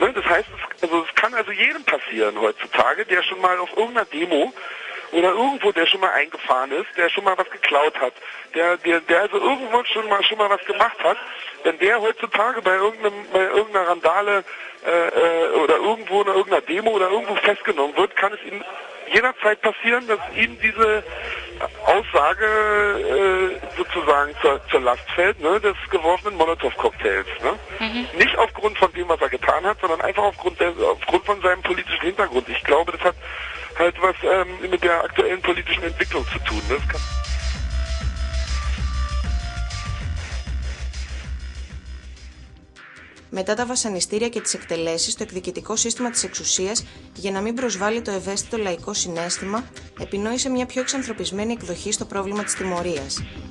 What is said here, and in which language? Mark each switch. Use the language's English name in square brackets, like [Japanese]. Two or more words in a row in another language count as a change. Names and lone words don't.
[German] Das heißt, es kann also jedem passieren heutzutage, der schon mal auf irgendeiner Demo oder irgendwo, der schon mal eingefahren ist, der schon mal was geklaut hat, der also irgendwo schon mal was gemacht hat, wenn der heutzutage bei irgendeiner Randale oder irgendwo in irgendeiner Demo oder irgendwo festgenommen wird, kann es ihm jederzeit passieren, dass ihm diese Aussage sozusagen zur Last fällt, ne, des geworfenen Molotow-Cocktails. Ne? Nicht aufgrund von dem, was er getan hat, sondern einfach aufgrund von seinem politischen Hintergrund. Ich glaube, das hat halt was mit der aktuellen politischen Entwicklung zu tun. Ne? [Greek] Μετά τα βασανιστήρια και τις εκτελέσεις, το εκδικητικό σύστημα της εξουσίας, για να μην προσβάλλει το ευαίσθητο λαϊκό συναίσθημα, επινόησε μια πιο εξανθρωπισμένη εκδοχή στο πρόβλημα της τιμωρίας.